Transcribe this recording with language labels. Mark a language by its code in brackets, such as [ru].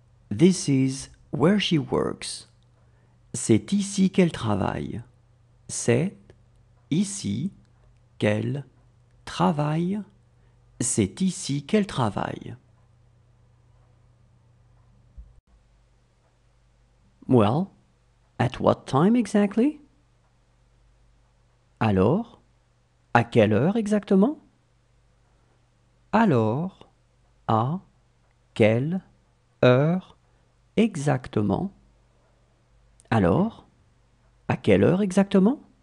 [en] This is where she works. [fr] C'est ici qu'elle travaille. C'est ici qu'elle travaille. C'est ici qu'elle travaille. [en] Well, at what time exactly? [fr] Alors, à quelle heure exactement? Alors, à quelle heure exactement? Alors, à quelle heure exactement?